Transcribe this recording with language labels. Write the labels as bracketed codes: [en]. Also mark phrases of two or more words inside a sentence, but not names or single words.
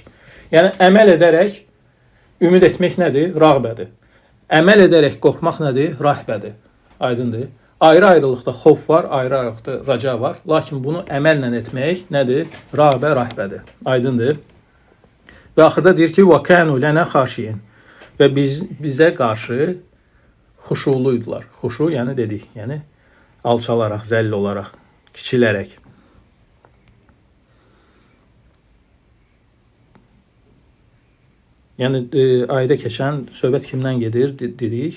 [az] Yəni əməl edərək ümid etmək nədir? Rağbədir. Əməl edərək qorxmaq nədir? Rahbədir. Aydındır. Ayrı-ayrılıqda xof var, ayrı-ayrılıqda raca var. Lakin bunu əməllə etmək nədir? Rağbə, rahbədir. Aydındır. Və axırda deyir ki, [ar] وَكَانُوا لَنَا خَاشِينَ [az] və bizə qarşı xuşuluydular. Xuşu, yəni dedik, yəni alçalaraq, zəll olaraq, kiçilərək. Yəni ayda keçən söhbət kimdən gedir dedik?